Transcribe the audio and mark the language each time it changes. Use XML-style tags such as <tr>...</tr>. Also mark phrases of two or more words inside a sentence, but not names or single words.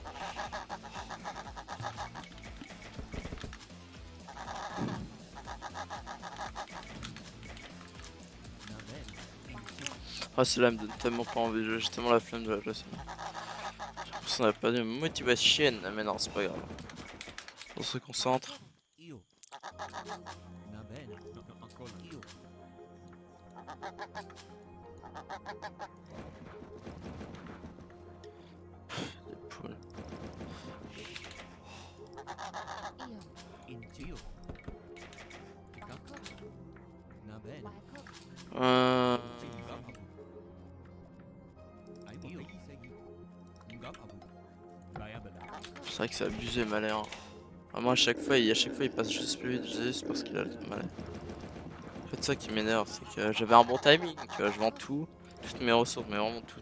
<fr>Ah celle-là me donne tellement pas envie de jouer, j'ai tellement la flemme de la jouer celle-là. J'ai l'impression qu'on a pas de motivation, mais non c'est pas grave. On se concentre.</fr> <it>Io. Va bene. Ancora. Io.</it> <fr>Les poules.</fr> <it>Io. Incio. Tika. Va bene. Euh...</it> <fr>C'est vrai que c'est abusé malin. Ah, moi à chaque fois il passe juste plus vite, juste parce qu'il a le malin. En fait ça qui m'énerve, c'est que j'avais un bon timing, tu vois, je vends tout, toutes mes ressources, mais vraiment tout.</fr>